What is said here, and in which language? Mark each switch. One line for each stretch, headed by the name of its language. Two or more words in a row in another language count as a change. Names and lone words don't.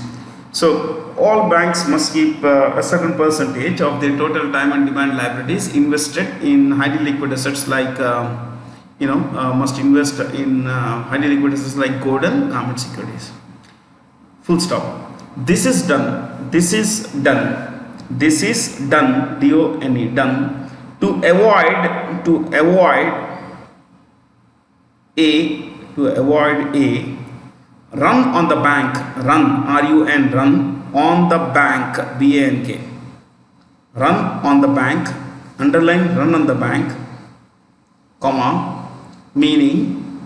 English: So all banks must keep a certain percentage of their total time and demand liabilities invested in highly liquid assets like, must invest in highly liquid assets like gold and garment securities. Full stop. This is done. This is done. This is done. D-O-N-E, done to avoid a run on the bank, run, R-U-N, run on the bank, B-A-N-K, run on the bank, underline run on the bank, comma, meaning,